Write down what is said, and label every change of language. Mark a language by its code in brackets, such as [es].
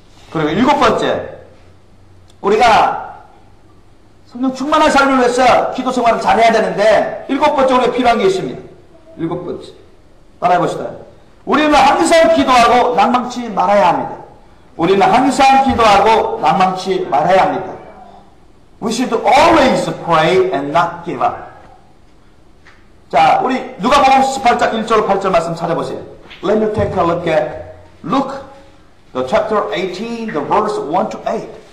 [ko] 그리고 7번째, 우리가 성령 충만한 삶을 위해서 기도 생활을 잘해야 되는데 7번째 우리가 필요한 게 있습니다. 7번째 따라해봅시다. 우리는 항상 기도하고 낭망치 말아야 합니다. 우리는 항상 기도하고 낭망치 말아야 합니다. [en] We should always pray and not give up. [ko] 자, 우리 누가복음 18장 1절 8절 말씀 찾아보세요. [en] Let me take a look at Luke, the chapter 18, the verse 1 to 8.